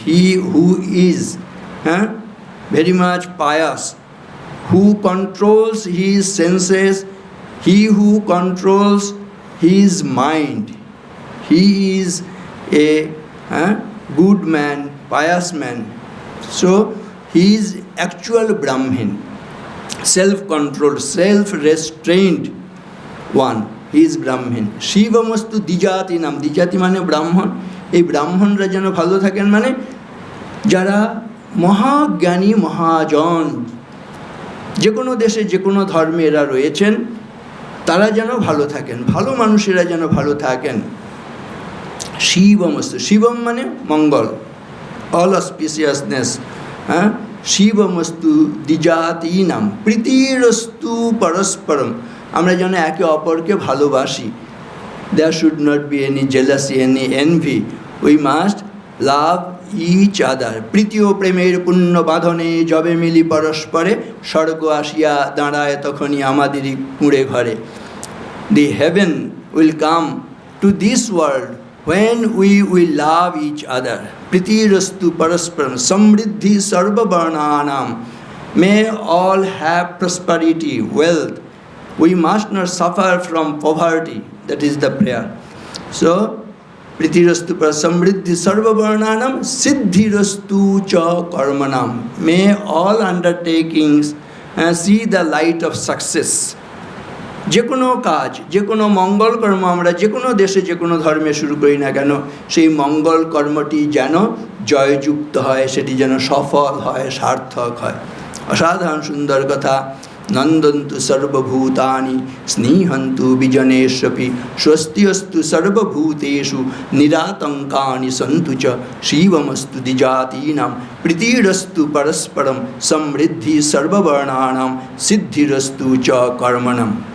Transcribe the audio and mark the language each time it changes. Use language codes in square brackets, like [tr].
[en] He who is very much pious, who controls his senses, he who controls his mind, he is a good man, pious man. So he is actual Brahmin, self-controlled, self-restrained one. He is Brahmin. [sa] Shivamastu dijatinam. [bn] Dijati মানে ব্রাহ্মণ। এই ব্রাহ্মণরা যেন ভালো থাকেন মানে যারা মহাজ্ঞানী মহাজন, যে কোনো দেশে যে কোনো ধর্মে এরা রয়েছেন, তারা যেন ভালো থাকেন, ভালো মানুষেরা যেন ভালো থাকেন। শিবমস্তু, শিবম মানে মঙ্গল, [en] All auspiciousness. [sa] শিবমস্তু দ্বিজাতীনাম প্রীতিরস্তু পরস্পরম। [bn] আমরা যেন একে অপরকে ভালোবাসি। [en] There should not be any jealousy, any envy. We must love each other. [bn] প্রীতি ও প্রেমের পুণ্য বাঁধনে যবে মিলি পরস্পরে, স্বর্গ আসিয়া দাঁড়ায় তখনই আমাদেরই কুঁড়ে ঘরে। [en] The heaven will come to this world when we will love each other. [sa] Prithirastu parasparam samriddhi sarvavarnanam. [en] May all have prosperity, wealth. We must not suffer from poverty. That is the prayer. [sa] So, prithirastu samriddhi sarvavarnanam siddhirastu cha karmanam. [en] May all undertakings see the light of success. [bn] যে কোনো কাজ, যে কোনো মঙ্গল কর্ম আমরা যে কোনো দেশে যে কোনো ধর্মে শুরু করি না কেন, সেই মঙ্গল কর্মটি যেন জয়যুক্ত হয়, সেটি যেন সফল হয়, সার্থক হয়। অসাধারণ সুন্দর কথা। [sa] নন্দন্তু সর্বভূতানি স্নেহন্তু বিজনেশ্বপি স্বস্তিয়স্তু সর্বভূতেষু নিরাতঙ্কানি সন্তু চ শিবমস্তু দ্বিজাতীনাম প্রীতিরস্তু পরস্পরম সমৃদ্ধি সর্ববর্ণানাম সিদ্ধিরস্তু চ কর্মণম।